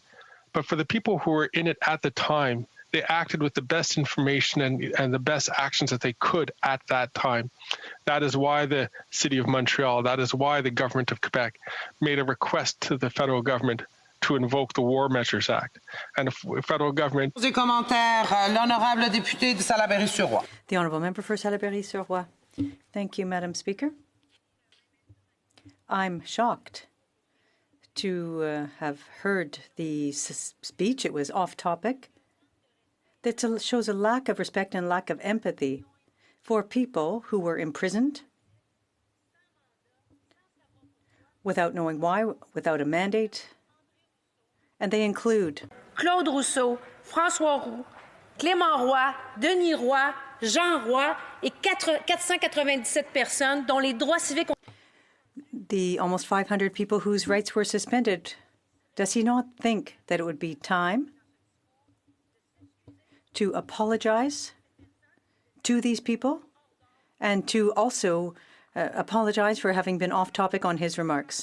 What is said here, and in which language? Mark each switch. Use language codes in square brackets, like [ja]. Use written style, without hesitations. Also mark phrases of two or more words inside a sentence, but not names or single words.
[en] But for the people who were in it at the time, they acted with the best information and the best actions that they could at that time. That is why the City of Montreal, that is why the Government of Quebec made a request to the federal government to invoke the War Measures Act. And the federal government... [fr] L'honorable député de Salaberry-sur-Roi. [en] The honourable member for Salaberry-sur-Roi. Thank you, Madam Speaker. I'm shocked to have heard the speech. It was off topic. That shows a lack of respect and lack of empathy for people who were imprisoned without knowing why, without a mandate. And they include [fr] Claude Rousseau, François Roux, Clément Roy, Denis Roy, Jean Roy et 497 personnes dont les droits civiques. [en] The almost 500 people whose rights were suspended. Does he not think that it would be time to apologize to these people and to also apologize for having been off topic on his remarks?